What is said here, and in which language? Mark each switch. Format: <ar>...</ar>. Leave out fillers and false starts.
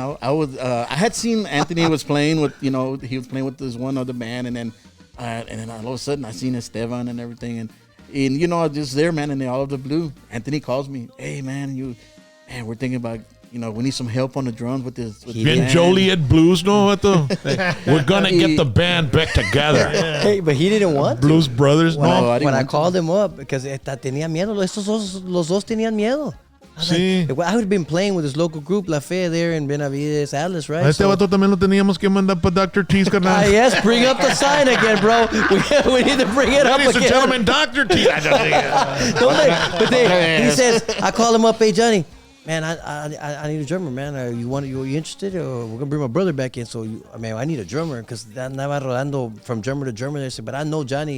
<en>I had seen Anthony was playing with, you know, he was playing with this one other band, and then all of a sudden I seen Esteban and everything, and you know, I was just there, man, and all of the blue. Anthony calls me, hey, man, we're thinking about, you know, we need some help on the drums with this.</en> <es>Bien Joliet Blues, no?</es> <en>We're gonna get the band back together. Hey, but he didn't want Blues Brothers, no? When I called him up, because</en> <es>tenía miedo, los dos tenían miedo. Sí.</es> <en>I would have been playing with this local group, La Fe, there in Benavides, Atlas, right?</en> <es>A este vato también lo teníamos que mandar para Dr. T's, carnal.</es> <en>Yes, bring up the sign again, bro. We need to bring it up again. Ladies and gentlemen, Dr. T. He says, I call him up, hey, Johnny, man, I need a drummer, man. Are you interested? Or we're gonna bring my brother back in. So I need a drummer, because</en> <es>andaba rodando</es> <en>from drummer to drummer. They said, but I know Johnny.</en>